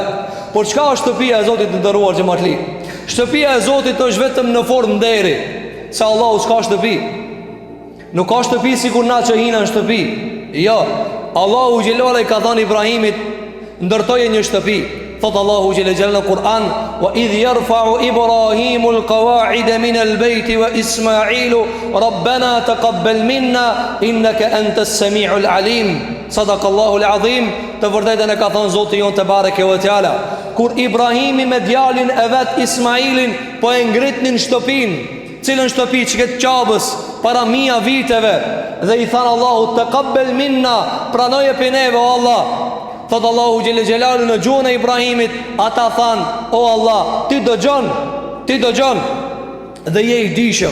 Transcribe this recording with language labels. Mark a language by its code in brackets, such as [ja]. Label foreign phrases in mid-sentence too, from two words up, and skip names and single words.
[sq] Por çka është shtëpia e Zotit të nderuar xhamatli? Shtëpia e Zotit është vetëm në formë nderi, se Allahu s'ka shtëpi. Nuk ka shtëpi sikur na që hina në shtëpi. Jo, Allahu xhelala i ka thënë Ibrahimit, ndërtoje një shtëpi. Thot Allahu xhelel xhelal në Kur'an, [ar] وإذ يرفع إبراهيم القواعد من البيت وإسماعيل ربنا تقبل منا إنك أنت السميع العليم. صدق الله العظيم. [sq] Të vërtetën e ka thënë Zoti jon [ar] تبارك وتعالى. [sq] Kur Ibrahimi me djalin e vet Ismailin po e ngritnin shtëpinë, cilën shtëpi që këtë qabës para 1000 viteve, dhe i thanë Allahu [ar] تقبل منا, [sq] pranoje për neve o Allah. Thot Allahu xhelel xhelalu në gjuhën e Ibrahimit, ata thanë, o Allah, ti dëgjon dhe je i dijshëm.